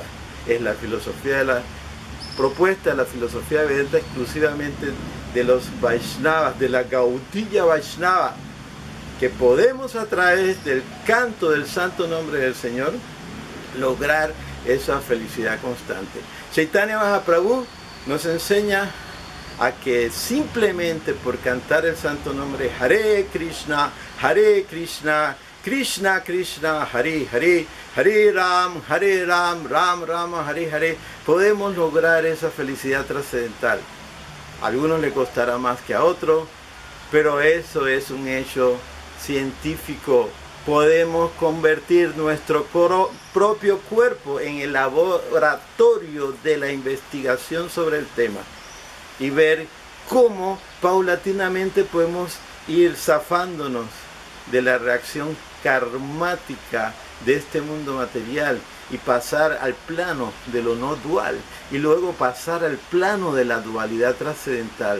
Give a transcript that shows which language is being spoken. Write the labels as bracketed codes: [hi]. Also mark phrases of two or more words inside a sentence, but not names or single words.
[es] Es la filosofía de la propuesta de la filosofía Vedanta exclusivamente de los Vaishnavas, de la Gaudiya Vaishnava, que podemos a través del canto del santo nombre del Señor lograr esa felicidad constante. Chaitanya Mahaprabhu nos enseña a que simplemente por cantar el santo nombre [sa] Hare Krishna, Krishna Krishna, Hare Hare, Hare Ram, Ram Rama, Hare Hare, [es] podemos lograr esa felicidad trascendental. A algunos le costará más que a otros, pero eso es un hecho científico. Podemos convertir nuestro propio cuerpo en el laboratorio de la investigación sobre el tema y ver cómo paulatinamente podemos ir zafándonos de la reacción karmática de este mundo material y pasar al plano de lo no dual y luego pasar al plano de la dualidad trascendental.